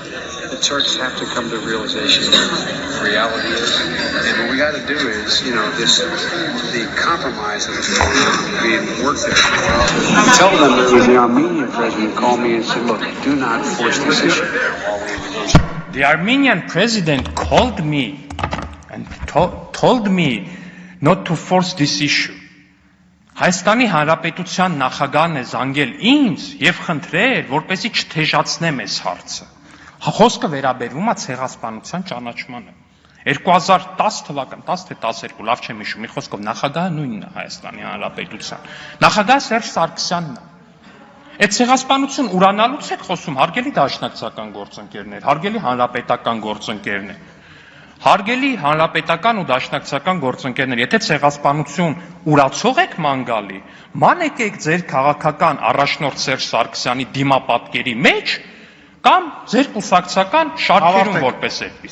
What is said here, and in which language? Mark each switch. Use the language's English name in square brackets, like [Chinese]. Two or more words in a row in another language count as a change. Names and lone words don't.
[English] The Turks have to come to realization of what reality is, and what we got to do is, the compromise that is being worked at. Tell them that the Armenian president called me and said, "Look, do not force this issue." The Armenian president called me and told me not to force this issue. [Armenian] Հայաստանի Հանրապետության նախագահն է զանգել ինձ եւ խնդրել, որպեսզի չթեժացնեմ այս հարցը։ Խոսքը վերաբերվում է ցեղասպանության ճանաչմանը։ 2010 թվական, 10 թե 12, լավ չեմ հիշում, մի խոսքով նախագահը նույնն է Հայաստանի Հանրապետության։ Նախագահ Սերժ Սարգսյանն է։ Այդ ցեղասպանություն ուրանալուց եք խոսում, հարգելի դաշնակցական գործընկերներ, հարգելի հանրապետական գործընկերներ, հարգելի հանրապետական ու դաշնակցական գործընկերներ, եթե ցեղասպանություն ուրացող եք ման գալի, ման եկեք ձեր քաղաքական առաջնորդ Սերժ Սարգսյանի դիմապատկերի մեջ կամ ձեր կուսակցական շարքերում որպես այդպես։